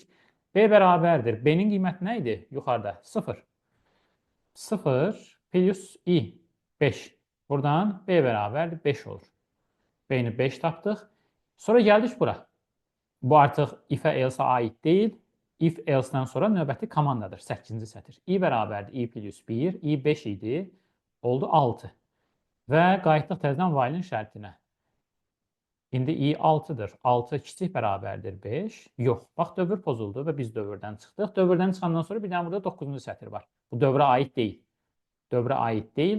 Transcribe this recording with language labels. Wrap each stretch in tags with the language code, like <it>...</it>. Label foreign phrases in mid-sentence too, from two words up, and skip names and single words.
<az>B bərabərdir. B-nin qiyməti nə idi? Yuxarıda 0. 0 plus i 5. Buradan B bərabərdir 5 olur. B-ni 5 tapdıq. Sonra gəldik bura. Bu artıq if-ə else-ə aid deyil. If else-dən sonra növbəti komandadır. 8-ci sətir. i bərabərdir i plus 1. i 5 idi. Oldu 6. Və qayıtdıq təzədən while-in şərtinə. İndi i 6-dır. 6 kiçik bərabərdir 5. Yox. Bax, dövr pozuldu və biz dövrdən çıxdıq. Dövrdən çıxandan sonra bir dənə burada 9-cu sətir var. Bu dövrə aid deyil. Dövrə aid deyil.</az>